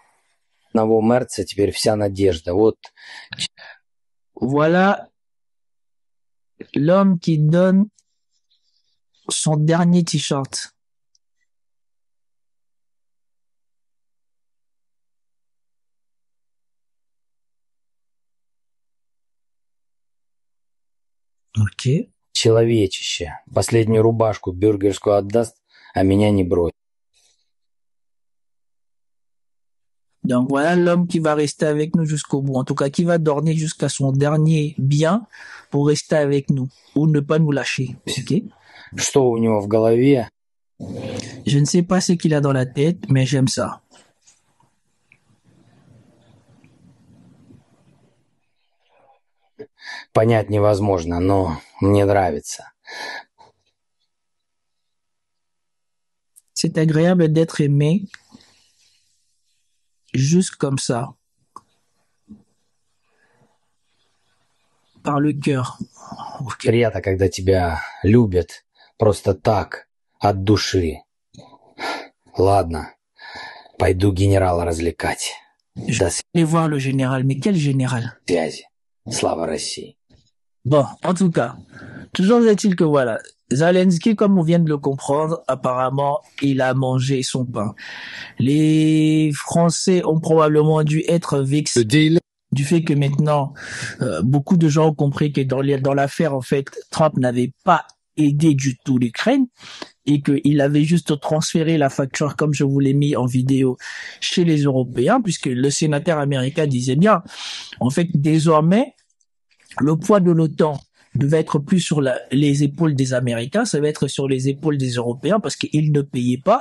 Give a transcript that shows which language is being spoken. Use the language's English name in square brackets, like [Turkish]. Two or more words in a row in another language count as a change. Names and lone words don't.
[Russian] одного Мерца теперь вся надежда. Вот. [French] Voilà l'homme qui donne son dernier t-shirt. Ok. [Russian] Человечище. Последнюю рубашку бюргерскую отдаст, а меня не бросит. [French] Donc voilà l'homme qui va rester avec nous jusqu'au bout. En tout cas, qui va donner jusqu'à son dernier bien pour rester avec nous ou ne pas nous lâcher. Ok? [Russian] Что у него в голове? [French] Je ne sais pas ce qu'il a dans la tête, mais j'aime ça. [Russian] Понять невозможно, но мне нравится. [French] C'est agréable d'être aimé juste comme ça. Par le cœur. Okay. [Russian] Приятно, когда тебя любят просто так, от души. Ладно, пойду генерала развлекать. [French] Je vais aller voir le général, mais quel général? [Russian] Связи. Слава России. [French] Bon, en tout cas, toujours est-il que voilà, Zelensky, comme on vient de le comprendre, apparemment, il a mangé son pain. Les Français ont probablement dû être vexés du fait que maintenant, beaucoup de gens ont compris que dans l'affaire, en fait, Trump n'avait pas aidé du tout l'Ukraine et qu'il avait juste transféré la facture, comme je vous l'ai mis en vidéo, chez les Européens, puisque le sénateur américain disait bien, en fait, désormais, le poids de l'OTAN devait être plus sur les épaules des Américains, ça va être sur les épaules des Européens parce qu'ils ne payaient pas.